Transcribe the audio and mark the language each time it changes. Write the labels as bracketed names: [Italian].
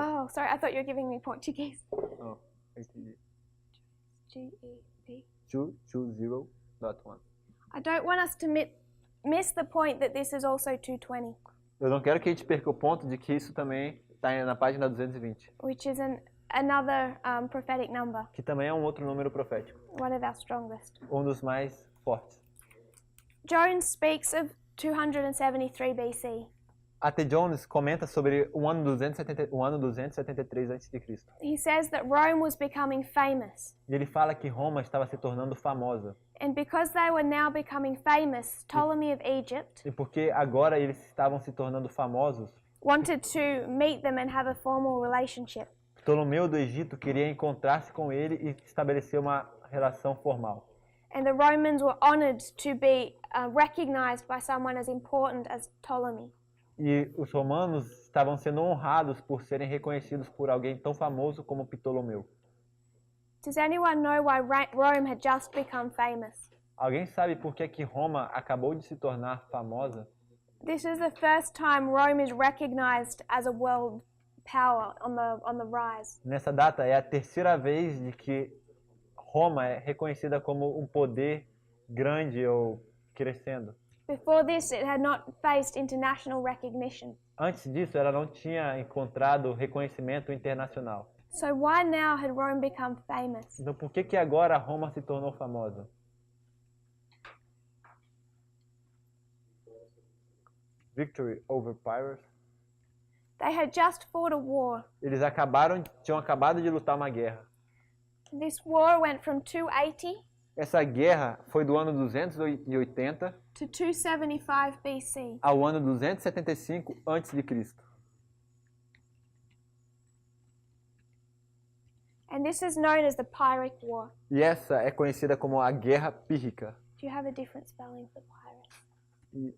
[English] Oh, sorry, I thought you were giving me Portuguese. Oh, A.T.G. GEP. 220.1. I don't want us to miss the point that this is also 220, [Portuguese] Eu não quero que a gente perca o ponto de que isso também está na página 220, [English] which is another prophetic number, [Portuguese] que também é um outro número profético, [English] one of our strongest. [Portuguese] um dos mais fortes. [English] Jones speaks of 273 BC. [Portuguese] A.T. Jones comenta sobre o ano 273 a.C. [English] He says that Rome was becoming famous, [Portuguese] E ele fala que Roma estava se tornando famosa. [English] and because they were now becoming famous, Ptolemy of Egypt [Portuguese] E porque agora eles estavam se tornando famosos, [English] wanted to meet them and have a formal relationship. [Portuguese] Ptolomeu do Egito queria encontrar-se com ele e estabelecer uma relação formal. [English] And the Romans were honored to be recognized by someone as important as Ptolemy. [Portuguese] E os romanos estavam sendo honrados por serem reconhecidos por alguém tão famoso como Ptolomeu. [English] Does anyone know why Rome had just become famous? [Portuguese] Alguém sabe por que Roma acabou de se tornar famosa? [English] This is the first time Rome is recognized as a world power on the rise. [Portuguese] Nessa data é a terceira vez de que Roma é reconhecida como um poder grande ou crescendo. [English] Before this, it had not faced international recognition. [Portuguese] Antes disso, ela não tinha encontrado reconhecimento internacional. [English] So why now had Rome become famous? [Portuguese] Então, por que agora Roma se tornou famosa? [English] Victory over Pyrrhus. They had just fought a war. [Portuguese] Eles tinham acabado de lutar uma guerra. [English] This war went from 280 [Portuguese] Essa guerra foi do ano 280 [English] to 275 BC. [Portuguese] ao ano 275 a.C. [English] And this is known as the Pyrrhic War. [Portuguese] E essa é conhecida como a Guerra Pírrica. [English] Do you have a different spelling for Pyrrhic?